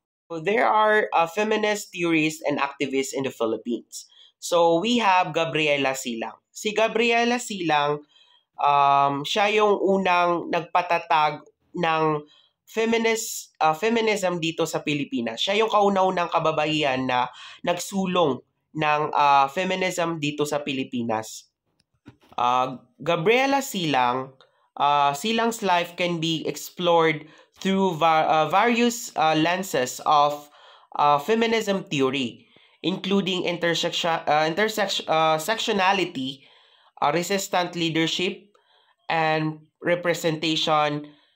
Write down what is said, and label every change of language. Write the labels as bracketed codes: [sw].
[en] So there are feminist theorists and activists in the Philippines. So we have Gabriela Silang. [tl] Si Gabriela Silang, siya yung unang nagpatatag ng feminism dito sa Pilipinas. Siya yung kauna-unang kababaihan na nagsulong ng feminism dito sa Pilipinas. [en] Gabriela Silang, Silang's life can be explored through various lenses of feminism theory, including intersectionality, resistant leadership, and representation.